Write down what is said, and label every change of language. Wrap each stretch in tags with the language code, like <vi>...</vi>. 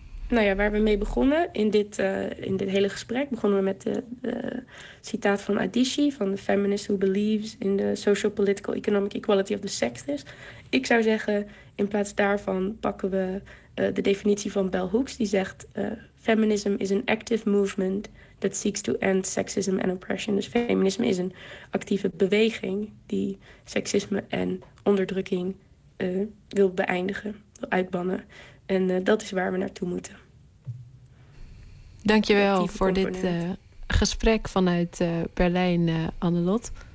<nl>Nou ja, waar we mee begonnen in dit hele gesprek... begonnen we met de citaat van Adichie... van</nl> <en>The Feminist Who Believes in the Social Political Economic Equality of the Sexes.</en> <nl>Ik zou zeggen, in plaats daarvan pakken we de definitie van Bell Hooks. Die zegt,</nl> <en>feminism is an active movement... that seeks to end sexism and oppression.</en> <nl>Dus feminisme is een actieve beweging die seksisme en onderdrukking wil beëindigen, wil uitbannen. En dat is waar we naartoe moeten. Dankjewel voor dit gesprek vanuit Berlijn, Annelot.</nl>